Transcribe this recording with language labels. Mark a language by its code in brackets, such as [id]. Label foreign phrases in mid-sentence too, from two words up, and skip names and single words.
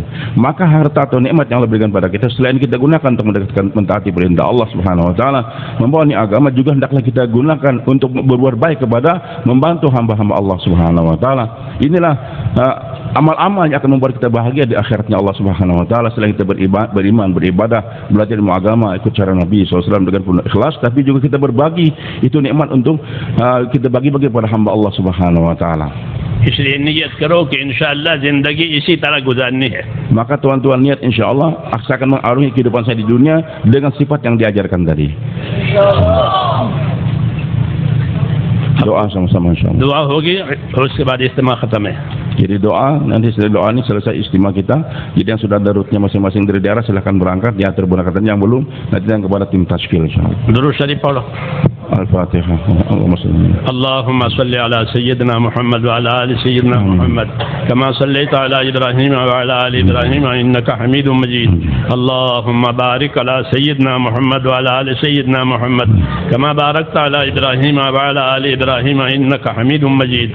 [id] Maka harta atau nikmat yang Allah berikan kepada kita, selain kita gunakan untuk mentaati perintah [ar] الله سبحانه وتعالى, [id] membawa agama, juga hendaklah kita gunakan untuk berbuat baik kepada membantu hamba-hamba [ar] الله سبحانه وتعالى. [id] Inilah amal-amal yang akan membuat kita bahagia di akhiratnya [ar] الله سبحانه وتعالى. [id] Selain kita beriman, beribadah, belajar ilmu agama, ikut cara Nabi SAW dengan penuh ikhlas, tapi juga kita berbagi itu nikmat untuk kita bagi-bagi kepada hamba [ar] الله سبحانه وتعالى. [hi] इसलिए नियत करो कि इंशाअल्लाह ज़िंदगी इसी तरह गुजारनी है। [id] Maka tuan-tuan niat insyaallah akan mengarungi kehidupan saya di dunia dengan sifat yang diajarkan tadi. Doa sama-sama insyaallah. [hi] दुआ होगी और उसके बाद इज्तिमा ख़त्म है। [id] Jadi doa, nanti setelah doa ini selesai istimewa kita. Jadi yang sudah ada rutenya masing-masing dari daerah silahkan berangkat, diatur berangkatan, yang belum nanti yang kepada tim tashkil insyaallah. [hi] दुरूद शरीफ पढ़ो। [ar] الفاتحة. اللهم صل على سيدنا محمد وعلى آل سيدنا محمد كما صليت على إبراهيم وعلى آل إبراهيم إنك حميد مجيد. اللهم بارك على سيدنا محمد وعلى آل سيدنا محمد كما باركت على إبراهيم وعلى آل إبراهيم إنك حميد مجيد.